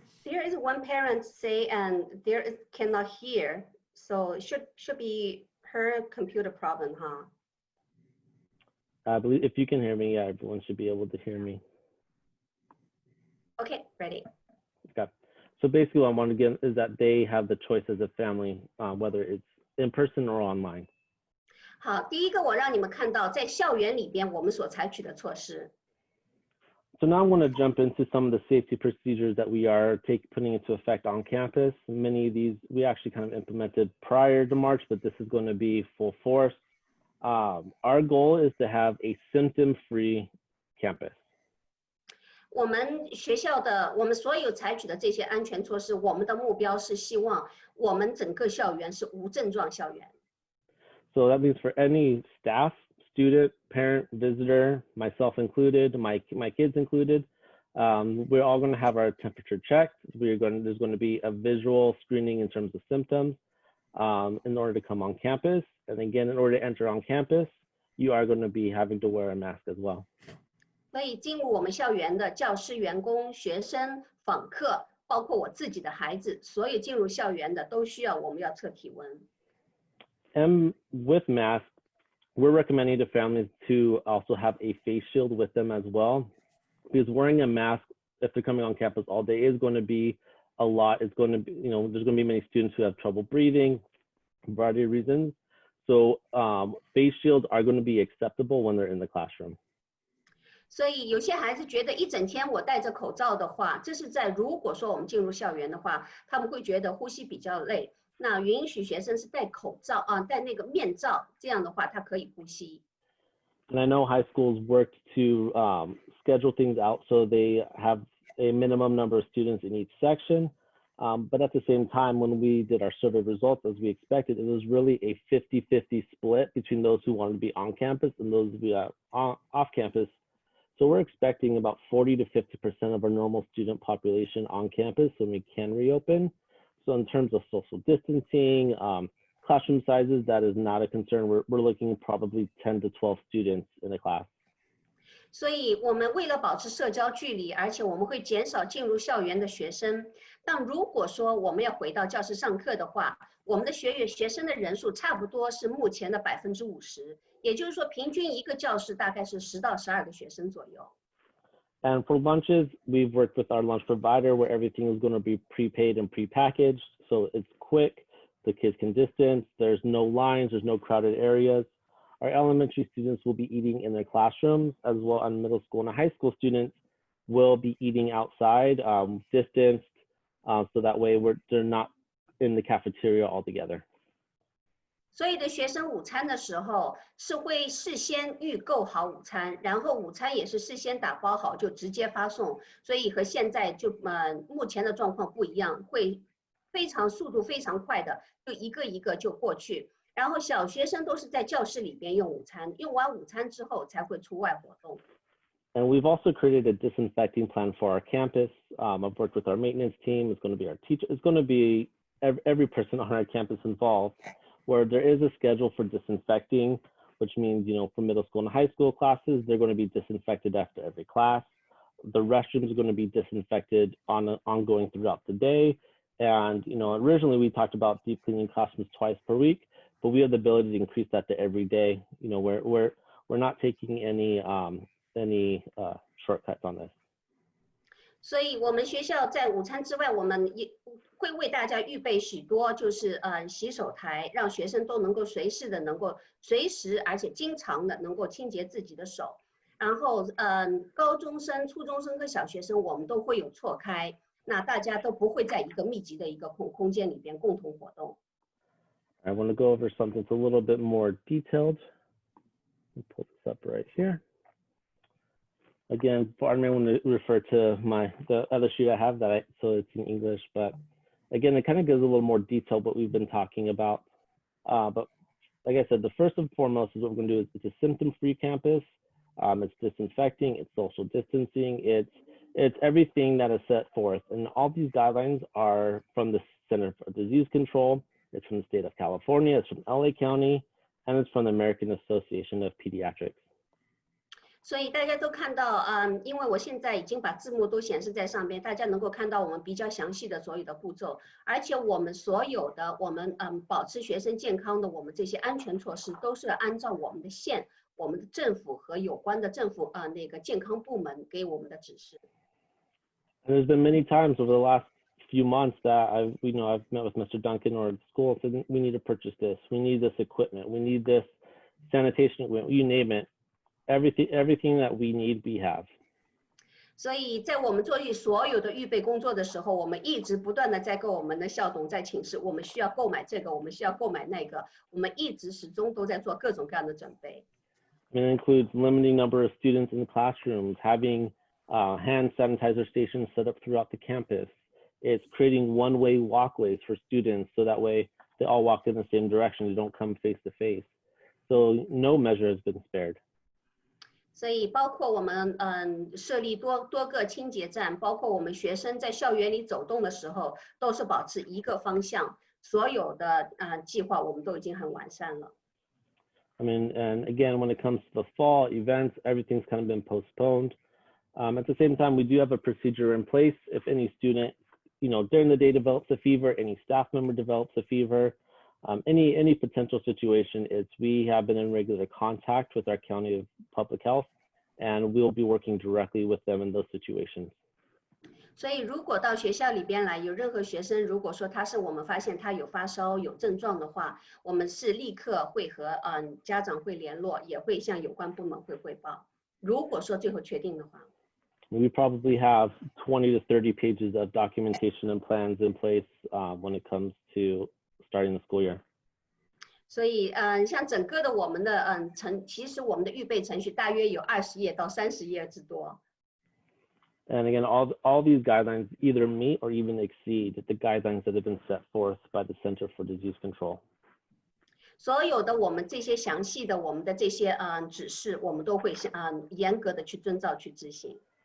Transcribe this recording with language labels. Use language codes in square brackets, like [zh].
[en] There is one parent say, and there is cannot hear, so it should be her computer problem, huh? I believe if you can hear me, yeah, everyone should be able to hear me. Okay, ready. Okay. So basically what I want to get is that they have the choice as a family, whether it's in person or online. [zh] 好，第一个我让你们看到在校园里边我们所采取的措施。 [en] So now I want to jump into some of the safety procedures that we are putting into effect on campus. Many of these we actually kind of implemented prior to March, but this is going to be full force. Our goal is to have a symptom-free campus. [zh] 我们学校的我们所有采取的这些安全措施，我们的目标是希望我们整个校园是无症状校园。 [en] So that means for any staff, student, parent, visitor, myself included, my kids included, we're all going to have our temperature checked. There's going to be a visual screening in terms of symptoms in order to come on campus. And again, in order to enter on campus, you are going to be having to wear a mask as well. [zh] 所以进入我们校园的教师、员工、学生、访客，包括我自己的孩子，所有进入校园的都需要我们要测体温。 [en] And with masks, we're recommending to families to also have a face shield with them as well, because wearing a mask, if they're coming on campus all day, is going to be a lot. It's going to be, there's going to be many students who have trouble breathing, a variety of reasons. So face shields are going to be acceptable when they're in the classroom. [zh] 所以有些孩子觉得一整天我戴着口罩的话，这是在如果说我们进入校园的话，他们会觉得呼吸比较累。那允许学生是戴口罩啊，戴那个面罩，这样的话他可以呼吸。 [en] And I know high schools work to schedule things out so they have a minimum number of students in each section. But at the same time, when we did our survey results, as we expected, it was really a 50-50 split between those who wanted to be on campus and those who be off campus. So we're expecting about 40 to 50% of our normal student population on campus when we can reopen. So in terms of social distancing, classroom sizes, that is not a concern. We're looking probably 10 to 12 students in a class. [zh] 所以我们为了保持社交距离，而且我们会减少进入校园的学生。但如果说我们要回到教室上课的话，我们的学生的人数差不多是目前的50%，也就是说平均一个教室大概是10到12个学生左右。 [en] And for lunches, we've worked with our lunch provider where everything is going to be prepaid and prepackaged. So it's quick, the kids can distance, there's no lines, there's no crowded areas. Our elementary students will be eating in their classrooms, as well as middle school and high school students will be eating outside, distanced, so that way they're not in the cafeteria altogether. [zh] 所有的学生午餐的时候是会事先预购好午餐，然后午餐也是事先打包好就直接发送，所以和现在就目前的状况不一样，会速度非常快的，就一个一个就过去。然后小学生都是在教室里边用午餐，用完午餐之后才会出外活动。 [en] And we've also created a disinfecting plan for our campus. I've worked with our maintenance team. It's going to be our teacher. It's going to be every person on our campus involved, where there is a schedule for disinfecting, which means, for middle school and high school classes, they're going to be disinfected after every class. The restrooms are going to be disinfected ongoing throughout the day. And, originally we talked about deep cleaning classrooms twice per week, but we have the ability to increase that to every day. We're not taking any shortcuts on this. [zh] 所以我们学校在午餐之外，我们也会为大家预备许多就是洗手台，让学生都能够随时而且经常的能够清洁自己的手。然后高中生、初中生和小学生我们都会有错开，那大家都不会在一个密集的一个空间里边共同活动。 [en] I want to go over something that's a little bit more detailed. Let me pull this up right here. Again, pardon me, I want to refer to the other sheet I have so it's in English, but again, it kind of gives a little more detail what we've been talking about. But like I said, the first and foremost is what we're going to do is it's a symptom-free campus. It's disinfecting, it's social distancing, it's everything that is set forth. And all these guidelines are from the Center for Disease Control, it's from the state of California, it's from LA County, and it's from the American Association of Pediatrics. [zh] 所以大家都看到，因为我现在已经把字幕都显示在上面，大家能够看到我们比较详细的所有的步骤，而且我们所有的保持学生健康的我们这些安全措施，都是按照我们的县、我们的政府和有关的政府那个健康部门给我们的指示。 [en] And there's been many times over the last few months that I've met with Mr. Duncan or the school and said, we need to purchase this, we need this equipment, we need this sanitation equipment, you name it. Everything that we need, we have. [zh] 所以在我们做所有的预备工作的时候，我们一直不断的在跟我们的校董在请示，我们需要购买这个，我们需要购买那个，我们一直始终都在做各种各样的准备。 [en] It includes limiting number of students in the classrooms, having hand sanitizer stations set up throughout the campus. It's creating one-way walkways for students so that way they all walk in the same direction, they don't come face to face. So no measure has been spared. [zh] 所以包括我们设立多个清洁站，包括我们学生在校园里走动的时候，都是保持一个方向。所有的计划我们都已经很完善了。 [en] I mean, and again, when it comes to the fall events, everything's kind of been postponed. At the same time, we do have a procedure in place. If any student, during the day develops a fever, any staff member develops a fever, any potential situation, we have been in regular contact with our County of Public Health, and we'll be working directly with them in those situations. [zh] 所以如果到学校里边来，有任何学生如果说我们发现他有发烧有症状的话，我们是立刻会和家长会联络，也会向有关部门会汇报。如果说最后确定的话。 [en] We probably have 20 to 30 pages of documentation and plans in place when it comes to starting the school year. [zh] 所以像整个的我们的其实我们的预备程序大约有20页到30页之多。 [en] And again, all these guidelines either meet or even exceed the guidelines that have been set forth by the Center for Disease Control. [zh] 所有的我们这些详细的我们的这些指示，我们都会严格的去遵照去执行。